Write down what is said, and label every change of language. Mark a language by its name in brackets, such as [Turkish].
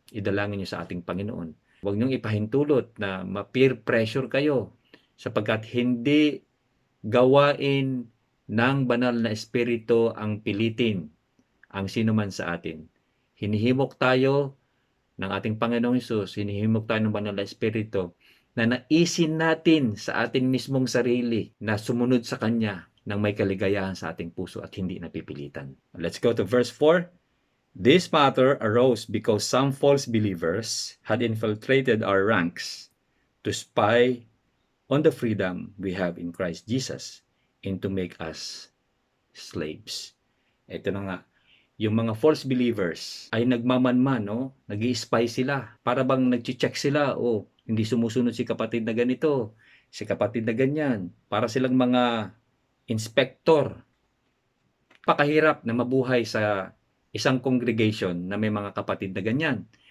[Filipino] Idalangin niyo sa ating Panginoon. Huwag niyong ipahintulot na ma-peer pressure kayo sapagkat hindi gawain ng banal na espiritu ang pilitin ang sinuman sa atin. Hinihimok tayo ng ating Panginoong Hesus, hinihimok tayo ng banal na espiritu na naisin natin sa ating mismong sarili na sumunod sa Kanya ng may kaligayahan sa ating puso at hindi napipilitan. [English] Let's go to verse 4. This matter arose because some false believers had infiltrated our ranks to spy on the freedom we have in Christ Jesus and to make us slaves. [Filipino] Ito na nga, yung mga false believers ay nagmamanman, no? Nag-i-spy sila. Para bang nag-check sila, oh, hindi sumusunod si kapatid na ganito, si kapatid na ganyan. Para silang mga inspector. Pakahirap na mabuhay sa isang congregation na may mga kapatid na ganyan.